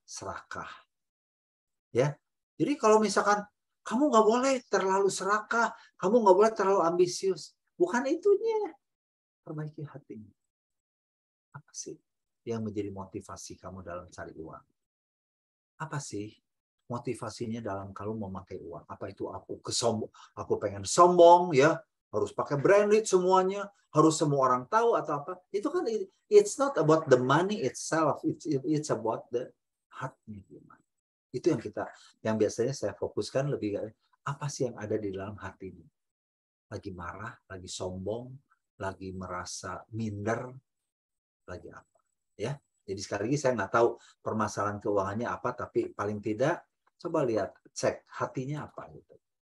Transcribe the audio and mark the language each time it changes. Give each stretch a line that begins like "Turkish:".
Indonesian: Serakah. Ya, jadi kalau misalkan kamu nggak boleh terlalu serakah, kamu nggak boleh terlalu ambisius. Bukan itunya. Perbaiki hatinya. Apa sih yang menjadi motivasi kamu dalam cari uang? Apa sih motivasinya dalam kalau memakai uang? Apa itu aku pengen sombong ya, harus pakai branded semuanya, harus semua orang tahu atau apa? Itu kan
English: it's not about the money itself, it's about the heart-nya
Indonesian: gimana. Itu yang biasanya saya fokuskan lebih apa sih yang ada di dalam hatinya. Lagi marah, lagi sombong, lagi merasa minder, lagi apa ya. Jadi sekali lagi saya nggak tahu permasalahan keuangannya apa, tapi paling tidak coba lihat, cek hatinya apa gitu.